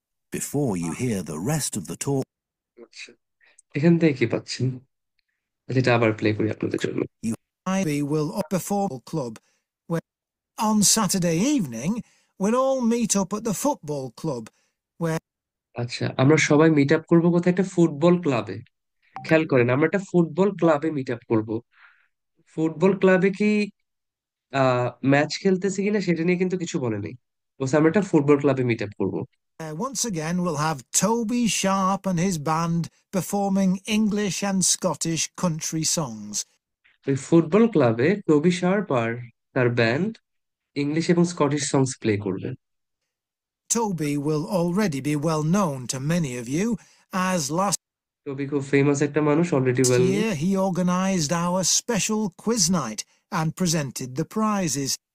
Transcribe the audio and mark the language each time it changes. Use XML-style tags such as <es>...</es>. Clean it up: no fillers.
<en>Before you hear the rest of the talk,</en> <bn>আচ্ছা, এখান থেকে কি পাচ্ছেন? যেটা আবার প্লে করি আপনাদের জন্য।</bn> <en>you Toby will perform club, where on Saturday evening we'll all meet up at the football club, where</en> <bn>আচ্ছা, আমরা সবাই মিট আপ করবো কোথায়? একটা ফুটবল ক্লাবে। খেয়াল করেন, আমরা একটা ফুটবল ক্লাবে মিট আপ করবো। ফুটবল ক্লাবে কি ম্যাচ খেলতেছি কিনা সেটা নিয়ে কিন্তু কিছু বলে নেই, বলছে আমরা একটা ফুটবল ক্লাবে মিট আপ করবো।</bn> <en>once again we'll have Toby Sharp and his band performing English and Scottish country songs.</en> <bn>ওই ফুটবল ক্লাবে টবি শার্প আর তার ব্যান্ড ইংলিশ এবং স্কটিশ সংস প্লে করবে।</bn> <en>Toby will already be well known to many of you, as last</en> <bn>টবি খুব famous একটা মানুষ,</bn> <en>Already well known. year he organised our special quiz night and presented the prizes.</en>